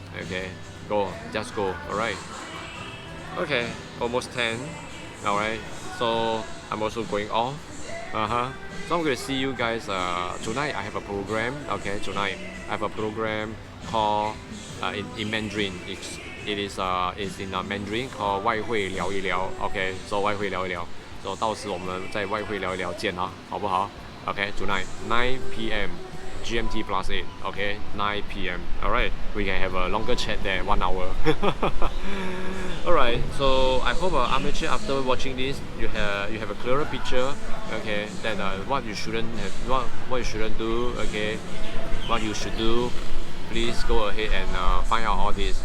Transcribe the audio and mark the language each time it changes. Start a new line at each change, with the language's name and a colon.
English: Okay, just go. Alright. Okay, almost 10. Alright, so I'm also going off. So I'm going to see you guys tonight. I have a program. Okay, tonight I have a program called in Mandarin. It's in Mandarin called 外汇聊一聊. Okay, so
Chinese: 外汇聊一聊.So 到时我们在外汇聊一聊见啊，好不好?
English: Okay, tonight 9 p.m. GMT plus 8. Okay, 9 p.m. Alright, we can have a longer chat there, 1 hour. Alright, so I hope amateur, after watching this, you have a clearer picture. Okay, that what you shouldn't have, what you shouldn't do. Okay, what you should do. Please go ahead and find out all this.